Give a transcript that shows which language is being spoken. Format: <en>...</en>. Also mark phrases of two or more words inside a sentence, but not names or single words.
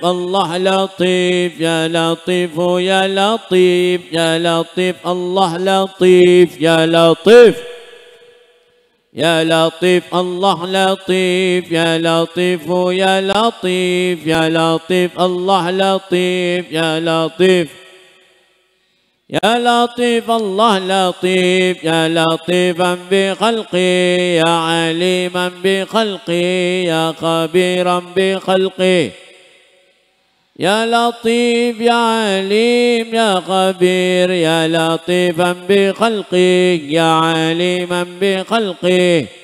<ar>الله لطيف يا لطيف يا لطيف يا لطيف الله لطيف يا لطيف يا لطيف الله لطيف يا لطيف يا لطيف يا لطيف الله لطيف يا لطيف يا لطيف الله لطيف يا لطيفا بخلقي يا عليما بخلقي يا خبيرا بخلقي يا لطيف يا عليم يا خبير يا لطيفا بخلقي يا عليما بخلقي</ar>